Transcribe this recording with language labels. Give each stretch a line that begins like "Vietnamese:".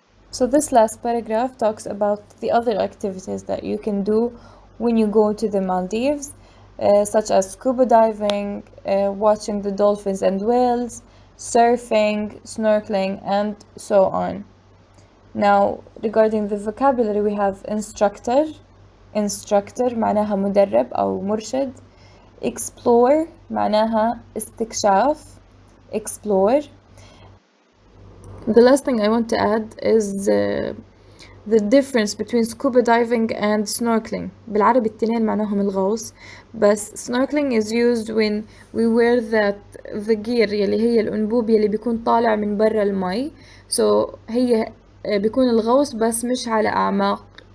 English: So this last paragraph talks about the other activities that you can do when you go to the Maldives, such as scuba diving, watching the dolphins and whales, surfing, snorkeling, and so on. Now, regarding the vocabulary, we have instructor
Arabic: معناها مدرب أو مرشد. Explore معناها استكشاف.
English: Explore. The last thing I want to add is the difference between scuba diving and snorkeling.
Arabic: بالعربي التنين معناهم الغوص، بس
English: snorkeling is used when we wear the gear
Arabic: يلي هي الأنبوب يلي بيكون طالع من برا المي. So هي بيكون الغوص بس مش على أعماق